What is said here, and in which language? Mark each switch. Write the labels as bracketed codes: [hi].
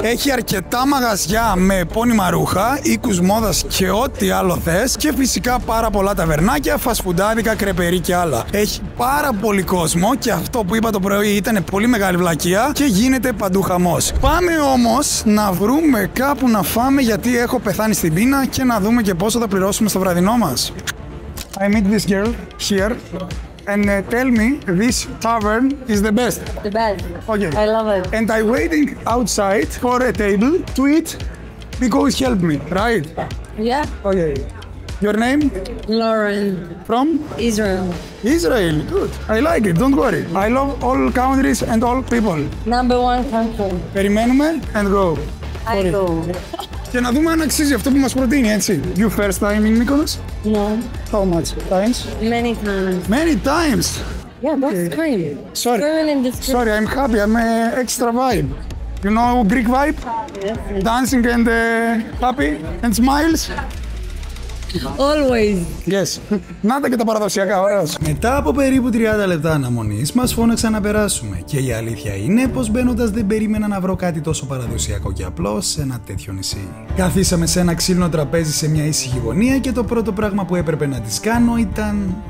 [el] Έχει αρκετά μαγαζιά με επώνυμα ρούχα, οίκους μόδας και ό,τι άλλο θες και φυσικά πάρα πολλά ταβερνάκια, φασφουντάδικα, κρεπερί και άλλα. Έχει πάρα πολύ κόσμο και αυτό που είπα το πρωί ήταν πολύ μεγάλη βλακεία και γίνεται παντού χαμός. Πάμε όμως να βρούμε κάπου να φάμε γιατί έχω πεθάνει στην πείνα και να δούμε και πόσο θα πληρώσουμε στο βραδινό μας. [en] I meet this girl here and tell me this tavern is the best. The best. Okay. I love it. And I waiting outside for a table to eat because help me, right? Yeah. Okay. Your name? Lauren. From? Israel. Israel. Good. I like it. Don't worry. I love all countries and all people. Number one country. [el] Περιμένουμε [en] and go. I go. [el] Και να δούμε αν αξίζει αυτό που μας προτείνει, έτσι. [en] You first time in Mykonos? No. How much times? Many times. Many times. Yeah, that's cream. Sorry. Cream in this Sorry, I'm happy. I'm extra vibe. You know Greek vibe? Dancing and happy and smiles. Always. Yes. [el] Να τα και τα παραδοσιακά, ωραίος. Μετά από περίπου 30 λεπτά αναμονής μας φώναξαν να περάσουμε και η αλήθεια είναι πως μπαίνοντας δεν περίμενα να βρω κάτι τόσο παραδοσιακό και απλό σε ένα τέτοιο νησί. Καθίσαμε σε ένα ξύλινο τραπέζι σε μια ήσυχη γωνία και το πρώτο πράγμα που έπρεπε να τις κάνω ήταν...